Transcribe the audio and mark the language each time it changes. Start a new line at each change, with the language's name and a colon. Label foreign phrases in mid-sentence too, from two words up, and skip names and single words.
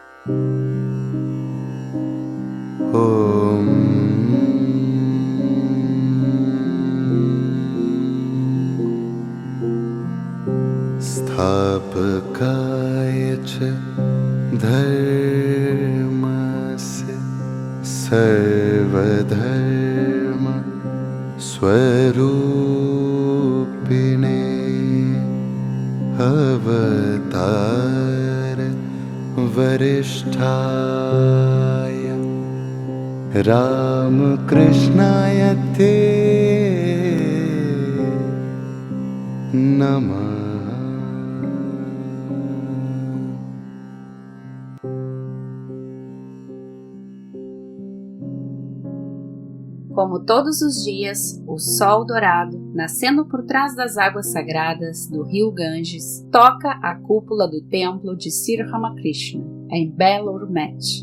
Sanskrit: ॐ स्थापकाय च धर्मस्य सर्वधर्म स्वरूपिणे अवतार वरिष्ठाय रामकृष्णाय ते नमः.
Portuguese: Como todos os dias, o sol dourado, nascendo por trás das águas sagradas do rio Ganges, toca a cúpula do templo de Sri Ramakrishna, em Belur Met.